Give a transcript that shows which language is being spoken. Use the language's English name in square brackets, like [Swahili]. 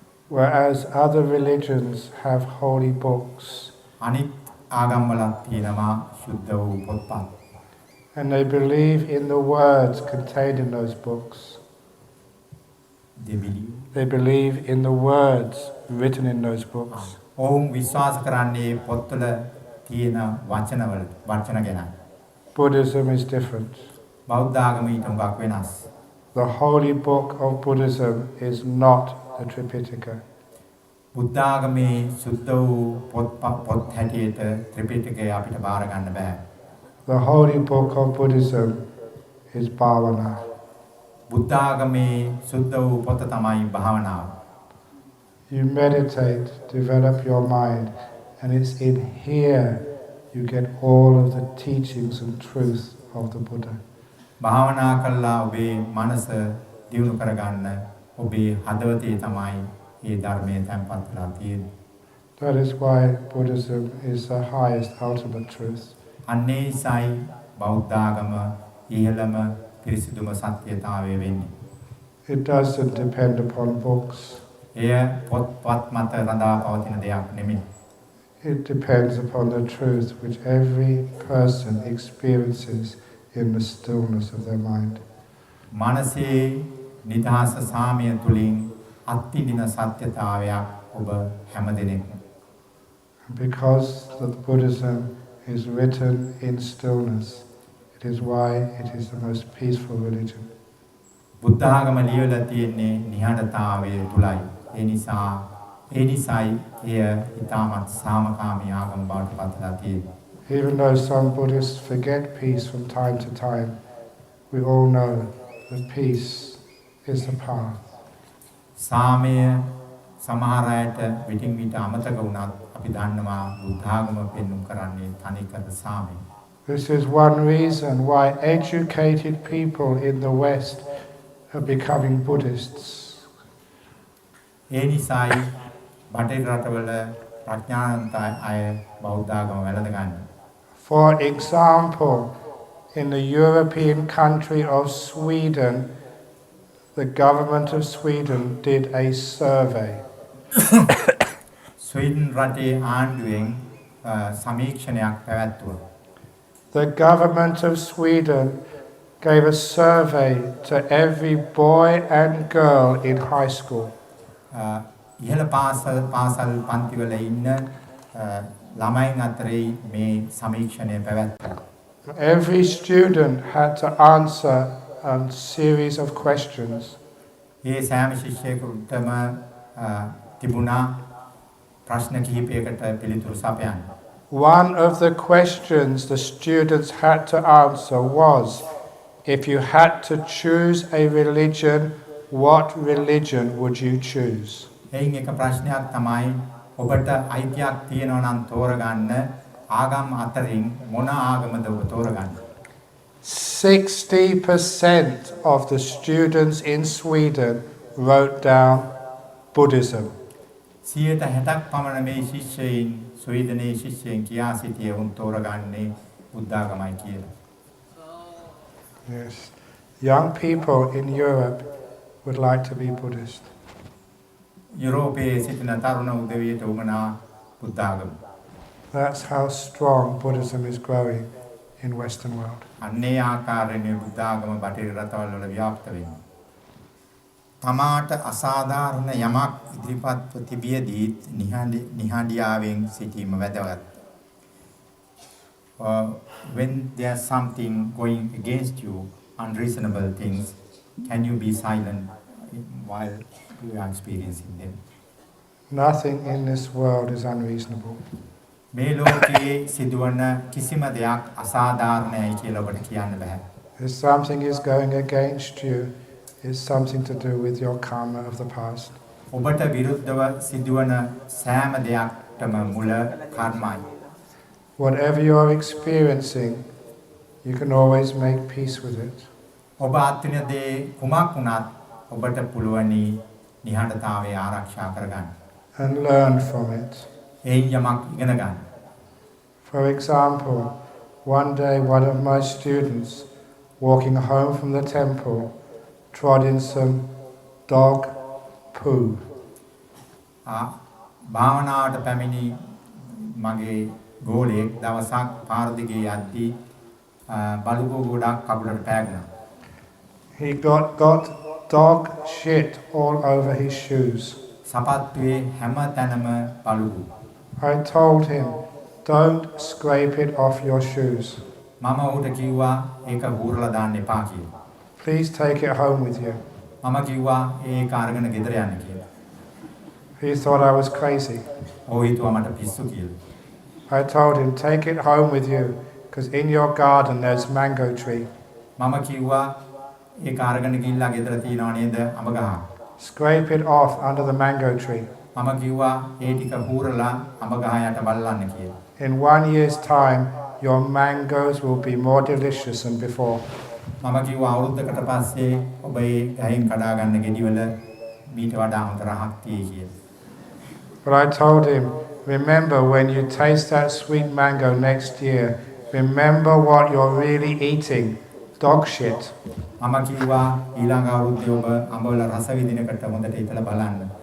[English] Whereas other religions have holy books, [Sinhala] අනිත් ආගම්වලත් තියෙනවා සුද්ධ වූ පොත්පත්. [English] and they believe in the words contained in those books. They believe. They believe in the words written in those books. [Sinhala] ඔවුන් විශ්වාස කරන්නේ පොත්වල තියෙන වචන ගැන. [English] Buddhism is different. [Sinhala] බෞද්ධ ආගම ඊට හුඟක් වෙනස්. [English] The holy book of Buddhism is not the Tripitaka. [Sinhala] බුද්ධ ආගමේ සුද්ධ වූ පොත් හැටියට ත්‍රිපිටකය අපිට බාර ගන්න බෑ. [English] The holy book of Buddhism is bhavana. [Sinhala] බුද්ධ ආගමේ සුද්ධ වූ පොත තමයි භාවනාව. [English] You meditate, develop your mind, and it's in here you get all of the teachings and truth of the Buddha. [Sinhala] භාවනා කළා ඔබේ මනස දියුණු කරගන්න ඔබේ හදවතේ තමයි මේ ධර්මයේ තැන්පත් වෙලා තියෙන්නේ. [English] That is why Buddhism is the highest ultimate truth. [Sinhala] අන්නේසයි බෞද්ධ ආගම ඉහළම පිරිසිදුම සත්‍යතාවය වෙන්නේ. [English] It doesn't depend upon books. [Sinhala] එය පොත්පත් මත රඳා පවතින දෙයක් නෙමෙයි. [English] It depends upon the truth which every person experiences in the stillness of their mind. [Sinhala] මනසේ නිදහස සාමය තුලින් අත්විඳින සත්‍යතාවයක් ඔබ හැමදෙනෙක්ම. [English] Because the Buddhism is written in stillness, it is why it is the most peaceful religion. [Sinhala] බුද්ධ ආගම ලියලා තියෙන්නේ නිහඬතාවය තුලයි. ඒ නිසායි එය ඊටමත් සාමකාමී ආගම බවට පත් වෙලා තියෙන්නේ. [English] Even though some Buddhists forget peace from time to time, we all know that peace is the path. [Sinhala] සාමය සමහර අයට විටින් විට අමතක වුණත් අපි දන්නවා බුද්ධ ආගම පෙන්වු කරන්නේ තනිකර සාමය. [English] This is one reason why educated people in the West are becoming Buddhists. [Sinhala] ඒ නිසායි බටහිර රටවල ප්‍රඥාවන්ත අය බෞද්ධ ආගම වැළඳගන්නේ. [English] For example, in the European country of Sweden, the government of Sweden did a survey. [Sinhala] Sweden රටේ ආණ්ඩුවෙන් සමීක්ෂණයක් පැවැත්වුවා. [English] The government of Sweden gave a survey to every boy and girl in high school. [Sinhala] ඉහළ පාසල් පන්තිවල ඉන්න ළමයින් අතරේ මේ සමීක්ෂණය පැවැත්වුවා. [English] Every student had to answer a series of questions. [Sinhala] ඒ සෑම ශිෂ්‍යයෙකුටම තිබුණා ප්‍රශ්න කිහිපයකට පිළිතුරු සපයන්න. [English] One of the questions the students had to answer was, if you had to choose a religion, what religion would you choose? [Sinhala] එයින් එක ප්‍රශ්නයක් තමයි ඔබට අයිතියක් තියෙනවා නම් තෝරගන්න ආගම් අතරින් මොන ආගමද ඔබ තෝරගන්නේ? [English] 60% of the students in Sweden wrote down Buddhism. [Sinhala] 60ක් පමණ මේ ශිෂ්‍යයින් ස්වීඩනයේ ශිෂ්‍යයින් කියා සිටියේ උන් තෝරගන්නේ බුද්ධ ආගමයි කියලා. [English] Yes. Young people in Europe would like to be Buddhist. [Sinhala] යුරෝපයේ සිටින තරුණ උදවියට උමනා බුද්ධ ආගම. [English] That's how strong Buddhism is growing in Western world. [Sinhala] අන්නේ ආකාරයෙන් බුද්ධ ආගම බටහිර රටවල් වල ව්‍යාප්ත වෙනවා. තමාට අසාධාරණ යමක් ඉදිරිපත්ව තිබියදී නිහඬියාවෙන් සිටීම වැදගත්. [English] When there's something going against you, unreasonable things, can you be silent while you are experiencing them? Nothing in this world is unreasonable. [Sinhala] මේ ලෝකයේ සිදුවන කිසිම දෙයක් අසාධාරණයි කියලා ඔබට කියන්න බෑ. [English] If something is going against you, it's something to do with your karma of the past. [Sinhala] ඔබට විරුද්ධව සිදුවන සෑම දෙයක්ටම මුල කර්මයි. [English] Whatever you are experiencing, you can always make peace with it. [Sinhala] ඔබ අත්විඳ දේ කුමක් වුණත් ඔබට පුළුවනි නිහඬතාවය ආරක්ෂා කරගන්න. [English] And learn from it. [Sinhala] එයින් යමක් ඉගෙන ගන්න. [English] For example, one day one of my students, walking home from the temple, trod in some dog poo. [Sinhala] භාවනාවට පැමිණි මගේ ගෝලයෙක් දවසක් පාර දිගේ යද්දී බලුකෝ ගොඩක් කකුලට පෑගුණා. [English] He got dog shit all over his shoes. [Sinhala] සපත්තුවේ හැම තැනම බලුකෝ. [English] I told him, don't scrape it off your shoes. [Sinhala] මම ඔහුට කිව්වා ඒක හූරලා දාන්න එපා කියලා. [English] Please take it home with you. [Sinhala] මම කිව්වා ඒක අරගෙන ගෙදර යන්න කියලා. [English] He thought I was crazy. [Sinhala] ඔහු හිතුවා මට පිස්සු කියලා. [English] I told him, take it home with you, because in your garden there's mango tree. [Sinhala] මම කිව්වා ඒක අරගෙන ගිහිල්ලා ගෙදර තියනවා නේද අඹ ගහ. [English] Scrape it off under the mango tree. [Sinhala] මම කිව්වා ඒ ටික හූරලා අඹ ගහ යට බලන්න කියලා. [English] In 1 year's time, your mangoes will be more delicious than before. [Sinhala] මම කිව්වා අවුරුද්දකට පස්සේ ඔබ ඒ ගහෙන් කඩා ගන්න ගෙඩිවල මීට වඩා හොඳ රහක් තියෙයි කියලා. [English] But I told him, remember when you taste that sweet mango next year, remember what you're really eating, dog shit. [Sinhala] මම කිව්වා ඊළඟ අවුරුද්දේ ඔබ අඹවල රස විඳිනකට හොඳට හිතලා බලන්න.